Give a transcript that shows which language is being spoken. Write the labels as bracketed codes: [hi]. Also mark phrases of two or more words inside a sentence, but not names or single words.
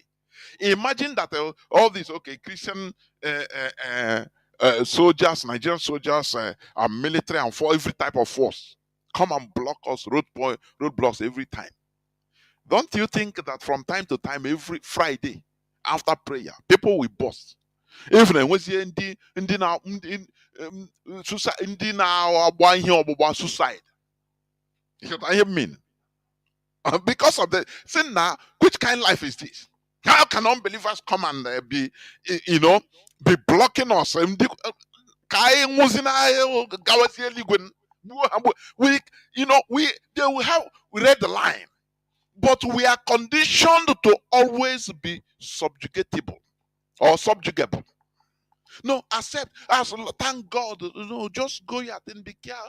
[en] Imagine that all these, okay, Christian soldiers, Nigerian soldiers, and military and for every type of force come and block us, roadblocks every time. Don't you think that from time to time, every Friday after prayer, people will burst? Even when [ig] ndị na-agba ihe ọgbụgba suicide. [en] You know what I mean? Because of the sin now, which kind of life is this? How can unbelievers come and be blocking us? [ig] Ka anyị nwụzi gawazie eluigwe, [en] we, they will have read the line, but we are conditioned to always be subjugatable or subjugable. No, accept as thank God. No, just go out and be careful.